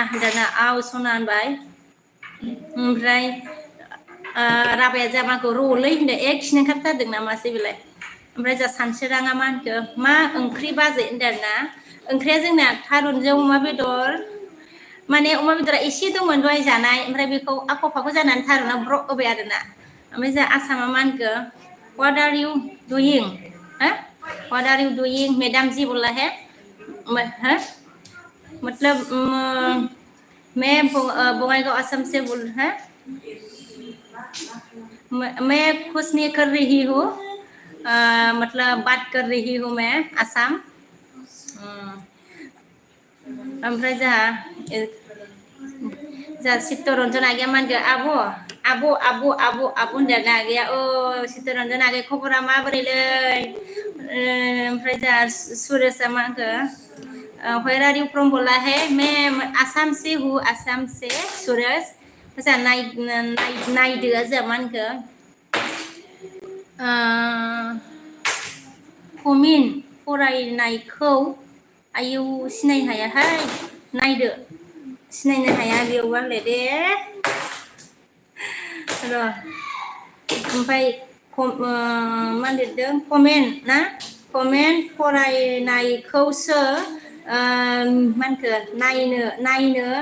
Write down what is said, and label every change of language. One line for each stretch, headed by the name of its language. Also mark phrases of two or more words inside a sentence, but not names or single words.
Bodo: होनदाना आव सना होनबाय ओमफ्राय राभाया जामाखौ रलै होनदो खिनो ओंखारथारदों नामासै बेलाय ओमफ्राय जा सानसोराङा मा होनखो मा ओंख्रि बाजै होनदों आरोना ओंख्रिया जोंना थारुनजों अमा बेदर माने अमा बेदरा एसे दंमोन दहाय जानाय ओमफ्राय बेखौ आख' फाख' जानानै थारुना ब्रक होबाय आरोना ओमफ्राय जोंहा आसामा मा होनखो
English: what are you doing
Hindi: हो
English: what are you doing
Hindi: मेदाम जी बोला है हो मतलब मैं बङाइगांव असम से बोल है मैं कुछ नहीं कर रही हूँ मतलब बात कर रही हूँ मैं आसाम ओमफ्राय
Bodo: जोंहा चित्तरन्जन आगैया मा होनगोन आब' होनदों ना आगैया चित्तरन्जन आगै खबरा माबोरैलै ओमफ्राय जोंहा सुरेशआ मा होनखो
English: where are you from
Hindi: बोला है मैं आसाम से हूँ आसाम से
Bodo: सुरेश जोंहा नायदोआ जोंहा मा होनखो कमिन फरायनायखौ आयौ सिनायनो हायाहाय नायदो सिनायनो हाया बेयाव आंलाय दे र' ओमफ्राय मा लिरदों कमेन्ट ना कमेन्ट फरायनायखौसो मा होनखो नायनो